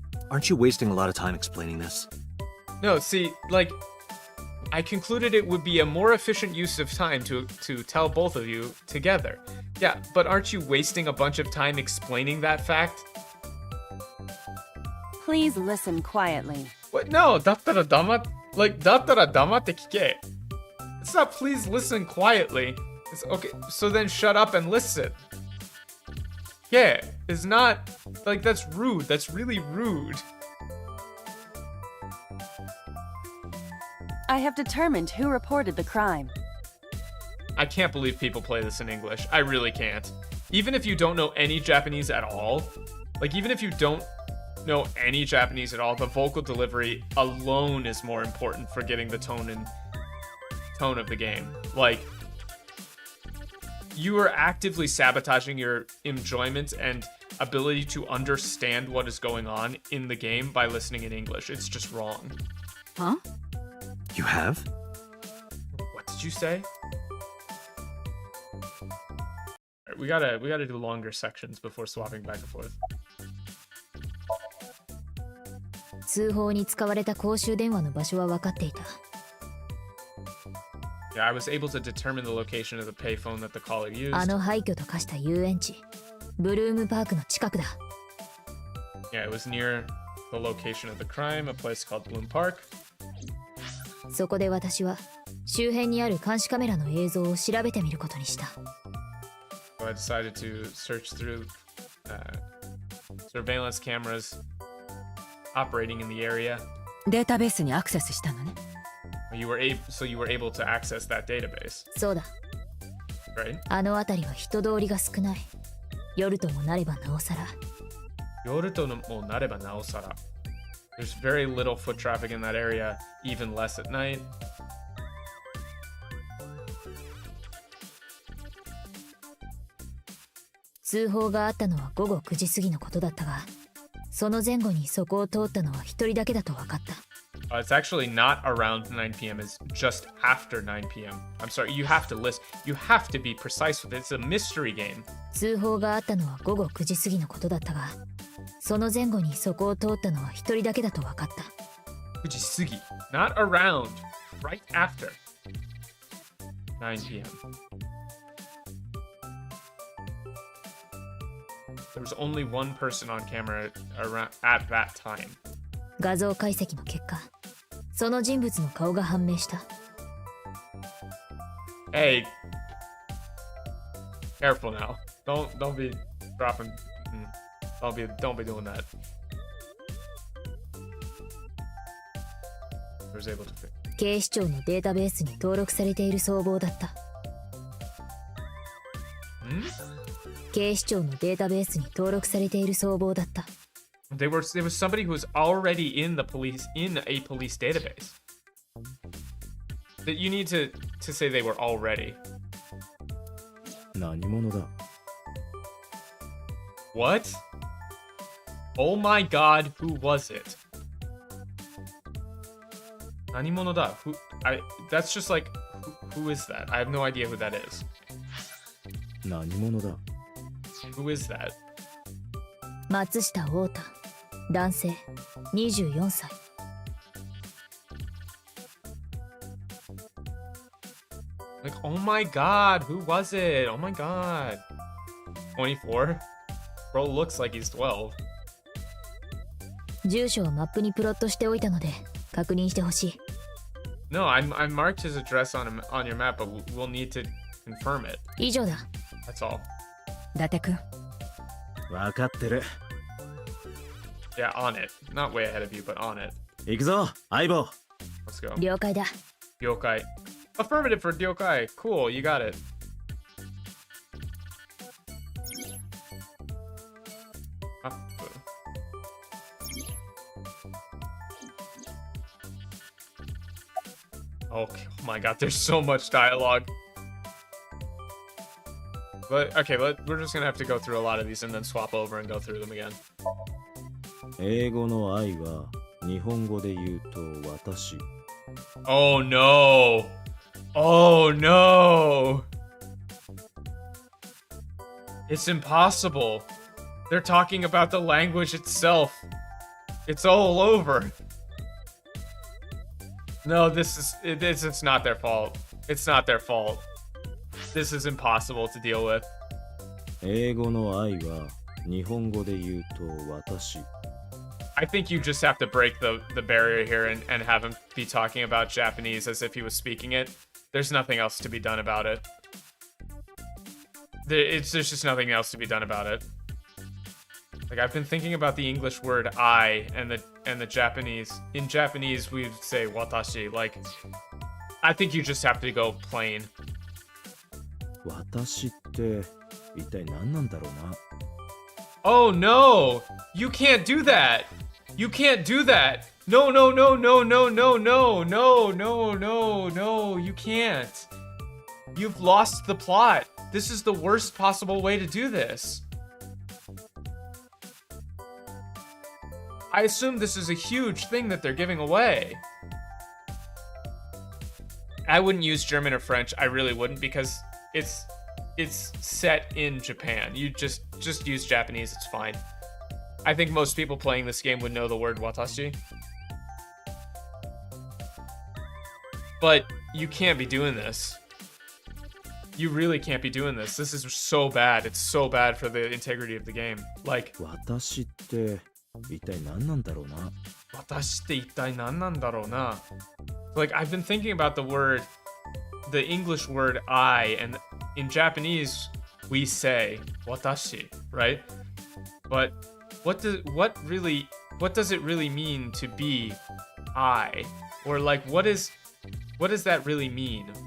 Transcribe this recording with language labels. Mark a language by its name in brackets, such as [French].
[English] Aren't you wasting a lot of time explaining this? No, see, like, I concluded it would be a more efficient use of time to tell both of you together. Yeah, but aren't you wasting a bunch of time explaining that fact? Please listen quietly. What? No, [Japanese] だったら黙って聞け. [English] It's not please listen quietly. It's okay, so then shut up and listen. Yeah, it's not, like, that's rude. That's really rude. I have determined who reported the crime. I can't believe people play this in English. I really can't. Even if you don't know any Japanese at all, Like, even if you don't know any Japanese at all, the vocal delivery alone is more important for getting the tone of the game. Like, you are actively sabotaging your enjoyment and ability to understand what is going on in the game by listening in English. It's just wrong. Huh? You have? What did you say? Alright, we gotta do longer sections before swapping back and forth. [Japanese] 通報に使われた公衆電話の場所は分かっていた。 [English] Yeah, I was able to determine the location of the payphone that the caller used. [Japanese] あの廃墟と化した遊園地、ブルームパークの近くだ。 [English] Yeah, it was near the location of the crime, a place called Bloom Park. [Japanese] そこで私は周辺にある監視カメラの映像を調べてみることにした。 [English] So I decided to search through surveillance cameras operating in the area. [Japanese] データベースにアクセスしたのね。 [English] You were able to access that database. [Japanese] そうだ。 [English] Right? [Japanese] あの辺りは人通りが少ない。夜ともなればなおさら。 [English] There's very little foot traffic in that area, even less at night. [Japanese] 通報があったのは午後9時過ぎのことだったが、その前後にそこを通ったのは一人だけだと分かった。 [English] It's actually not around 9 p.m. It's just after 9 p.m. I'm sorry, you have to list. You have to be precise with it. It's a mystery game. [Japanese] 通報があったのは午後9時過ぎのことだったが、その前後にそこを通ったのは一人だけだと分かった。 [English] Fujisugi. Not around. Right after 9 p.m. There was only one person on camera around at that time. [Japanese] 画像解析の結果、その人物の顔が判明した。 [English] Hey, careful now. Don't be dropping. Don't be doing that. I was able to fix. [Japanese] 警視庁のデータベースに登録されている相棒だった。警視庁のデータベースに登録されている相棒だった。 [English] There was somebody who was already in a police database. That you need to say they were already. [Japanese] 何者だ? [English] What? Oh my god, who was it? [Japanese] 何者だ? [English] That's just like, who is that? I have no idea who that is. [Japanese] 何者だ? [English] Who is that? [Japanese] 松下太太、男性、24歳。 [English] Like, oh my god, who was it? Oh my god. 24? Bro looks like he's 12. [Japanese] 住所をマップにプロットしておいたので確認してほしい。 [English] No, I marked his address on your map, but we'll need to confirm it. [Japanese] 以上だ。 [English] That's all. [Japanese] 伊達くん。分かってる。 [English] Yeah, on it. Not way ahead of you, but on it. [Japanese] 行くぞ、相棒。 [English] Let's go. [Japanese] 了解だ。 [English] Ryokai. Affirmative for Ryokai. Cool, you got it. Okay, oh my god, there's so much dialogue. But okay, we're just gonna have to go through a lot of these and then swap over and go through them again. [Japanese] 英語の愛は日本語で言うと私。 [English] Oh no! Oh no! It's impossible. They're talking about the language itself. It's all over. No, it's not their fault. It's not their fault. This is impossible to deal with. [Japanese] 英語の愛は日本語で言うと私。 [English] I think you just have to break the barrier here and have him be talking about Japanese as if he was speaking it. There's nothing else to be done about it. There's just nothing else to be done about it. Like, I've been thinking about the English word I and the Japanese. In Japanese, we'd say watashi. Like, I think you just have to go plain. [Japanese] 私って一体何なんだろうな。 [English] Oh no! You can't do that! You can't do that! No, no, no, no, no, no, no, no, no, no, no, you can't. You've lost the plot. This is the worst possible way to do this. I assume this is a huge thing that they're giving away. I wouldn't use German or French. I really wouldn't, because it's set in Japan. You just use Japanese, it's fine. I think most people playing this game would know the word watashi. But you can't be doing this. You really can't be doing this. This is so bad. It's so bad for the integrity of the game. Like, [Japanese] 私って一体何なんだろうな。私って一体何なんだろうな. [English] Like, I've been thinking about the English word I, and in Japanese we say watashi, right? But what does it really mean to be I? Or like, what does that really mean?